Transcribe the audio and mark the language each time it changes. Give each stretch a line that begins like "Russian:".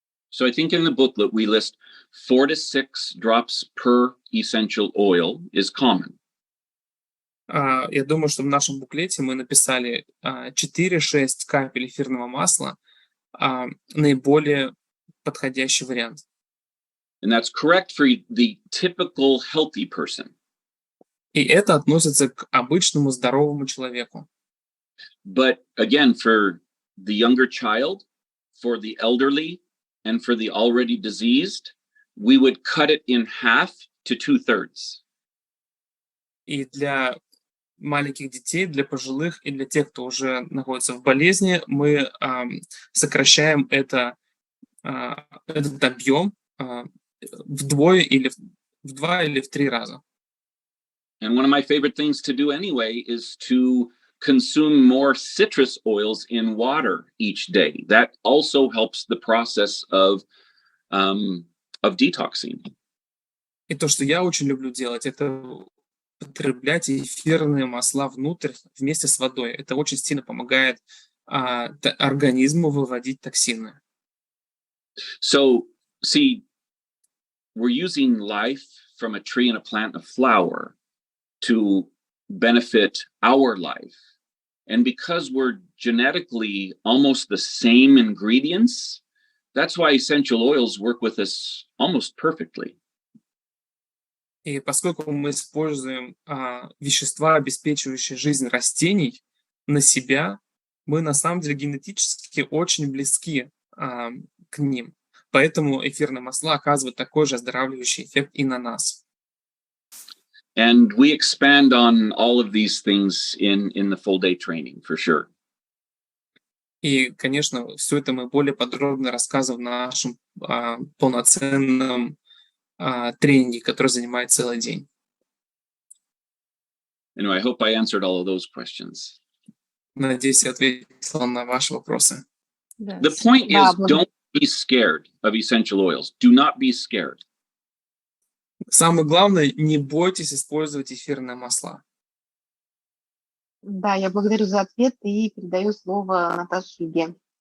English: So I think in the booklet we list 4 to 6 drops per essential oil is common.
Russian: Я думаю, что в нашем буклете мы написали 4-6 капель эфирного масла, наиболее подходящий вариант.
English: And that's correct for the typical healthy person.
Russian: И это относится к обычному здоровому человеку.
English: But again, for the younger child, for the elderly, and for the already diseased, we would cut it in half to 2/3.
Russian: И для маленьких детей, для пожилых и для тех, кто уже находится в болезни, мы сокращаем этот объем вдвое или в 2 или в 3 раза.
English: And one of my favorite things to do anyway is to consume more citrus oils in water each day. That also helps the process of detoxing.
Russian: И то, что я очень люблю делать, это употреблять эфирные масла внутрь вместе с водой. Это очень сильно помогает организму выводить токсины.
English: So, see, we're using life from a tree and a plant, a flower, to benefit our life. And because we're genetically almost the same ingredients, that's why essential oils work with us almost perfectly.
Russian: И поскольку мы используем вещества, обеспечивающие жизнь растений, на себя, мы на самом деле генетически очень близки к ним. Поэтому эфирные масла оказывают такой же оздоравливающий эффект и на нас.
English: And we expand on all of these things in the full day training, for sure.
Russian: И, конечно, все это мы более подробно рассказываем на нашем полноценном тренинге, который занимает целый день.
English: Anyway, I hope I answered all of those questions.
Russian: Надеюсь, я ответил на ваши вопросы.
English: The point is, don't be scared of essential oils. Do not be scared.
Russian: Самое главное, не бойтесь использовать эфирные масла. Да, я благодарю за ответ и передаю слово Наташе Юге.